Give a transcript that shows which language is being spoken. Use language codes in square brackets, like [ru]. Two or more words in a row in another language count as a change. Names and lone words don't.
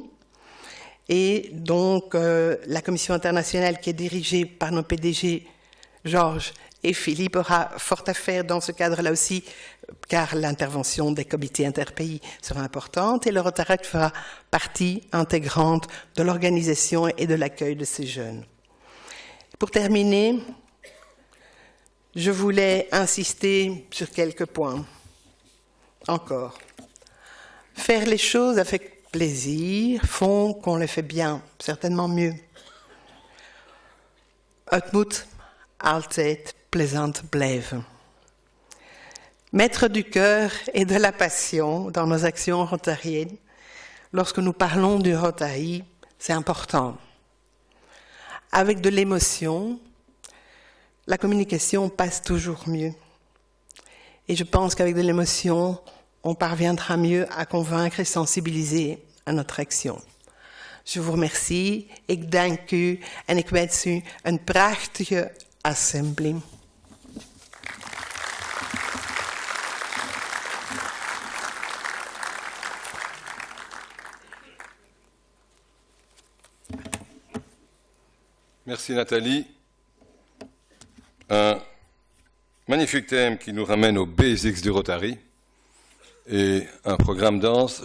[fr] Et donc, la commission internationale qui est dirigée par nos PDG, Georges et Philippe, aura fort à faire dans ce cadre-là aussi, car l'intervention des comités interpays sera importante et le Rotaract fera partie intégrante de l'organisation et de l'accueil de ces jeunes. Pour terminer, je voulais insister sur quelques points. Encore. Faire les choses avec plaisir font qu'on les fait bien, certainement mieux. [nl] Het moet altijd plezant blijven. [fr] Mettre du cœur et de la passion dans nos actions rotariennes, lorsque nous parlons du Rotary, c'est important. Avec de l'émotion, la communication passe toujours mieux. Et je pense qu'avec de l'émotion, on parviendra mieux à convaincre et sensibiliser à notre action. Je vous remercie, [nl] ik dank u en ik wens u een prachtige assembly. [fr] Merci Nathalie. Un magnifique thème qui nous ramène aux basics du Rotary et un programme dense.